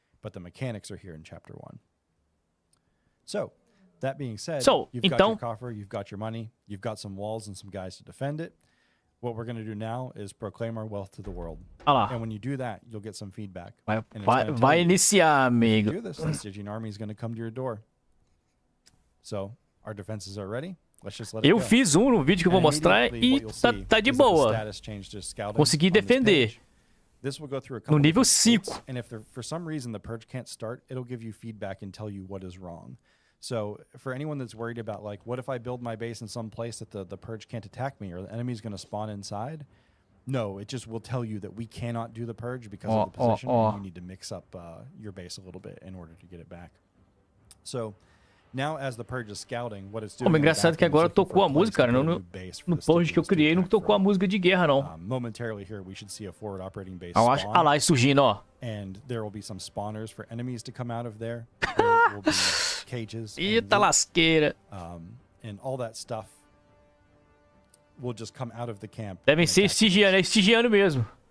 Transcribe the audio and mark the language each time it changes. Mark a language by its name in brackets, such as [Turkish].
[English] But the mechanics are here in chapter 1. So, that being said, you've got your coffer, you've got your money, you've got some walls and some guys to defend it. What we're going to do now is proclaim our wealth to the world. And when you do that, you'll get some feedback. [Portuguese] Vai iniciar, amigo. [English] Do this. The Stygian army is going to come to your door. So, our defenses are ready. [Portuguese] Eu fiz no vídeo que eu vou mostrar e tá de boa. Consegui defender. No nível 5. [English] And if for some reason the purge can't start, it'll give you feedback and tell you what is wrong. So for anyone that's worried about like, what if I build my base in some place that the purge can't attack me or the enemy's going to spawn inside? No, it just will tell you that we cannot do the purge because of the position. And you need to mix up your base a little bit in order to get it back. So now as the purge is scouting, what it's doing. [Portuguese] O engraçado é que agora tocou a música, cara. No purge que eu criei não tocou a música de guerra, não. [English] Momentarily here we should see a forward operating base. [Portuguese] Ah lá, surgindo, ó. [English] And there will be some spawners for enemies to come out of there. There will be cages. [Portuguese] Eita lasqueira. [English] And all that stuff will just come out of the camp. [Portuguese] Devem ser estigiano mesmo.